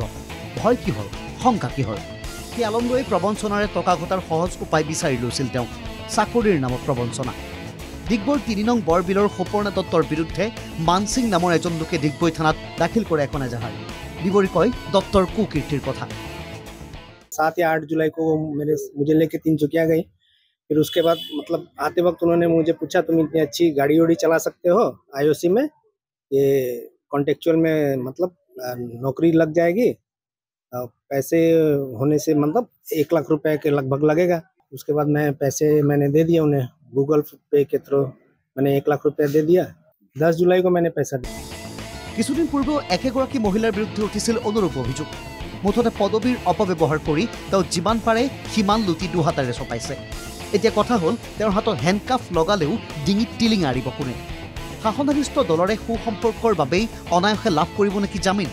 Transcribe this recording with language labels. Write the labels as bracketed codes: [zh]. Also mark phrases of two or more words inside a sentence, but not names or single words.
[as] ভয় কিহৰ, শংকা কিহৰ? সেই আলমলৈ প্ৰবঞ্চনাৰে টকা ঘটাৰ সহজ উপায় বিচাৰি লৈছিল তেওঁ, চাকৰিৰ নামত প্ৰবঞ্চনা। ডিগবৈৰ ৩ নং বৰবিলৰ সুপৰ্ণা দত্তৰ বিৰুদ্ধে মানসিং নামৰ এজন লোকে ডিগবৈ থানাত দাখিল কৰে এখন এজাহাৰ। বিৱৰি কয় দত্তৰ কুকীৰ্তিৰ কথা। [hi] 7 या 8 जुलाई को मुझे लेके तिनसुकिया गई। फिर उसके बाद मतलब आते वक्त उन्होंने मुझे पूछा, तुम इतनी अच्छी गाड़ी उड़ी चला सकते हो IOC में, ये कॉन्टेक्चुअल में मतलब नौकरी लग जाएगी, पैसे होने से मतलब 1 लाख रुपए के लगभग लगेगा। उसके बाद मैंने दे दिया उन्हें, गूगल पे के थ्रू मैंने 1 लाख रुपया दे दिया। 10 जुलाई को मैंने पैसा दिया। [as] কিছুদিন পূৰ্বেও একেগৰাকী মহিলাৰ বিৰুদ্ধে উঠিছিল অনুৰূপ অভিযোগ। মুঠতে পদবীৰ অপব্যৱহাৰ কৰি তেওঁ যিমান পাৰে সিমান লুটি দুহাতেৰে চপাইছে। এতিয়া কথা হ'ল, তেওঁৰ হাতত হেণ্ডকাফ লগালেও ডিঙিত টিলিং আৰিব কোনে? শাসনাধিষ্ঠ দলৰে সুসম্পৰ্কৰ বাবেই অনায়াসে লাভ কৰিব নেকি জামিন?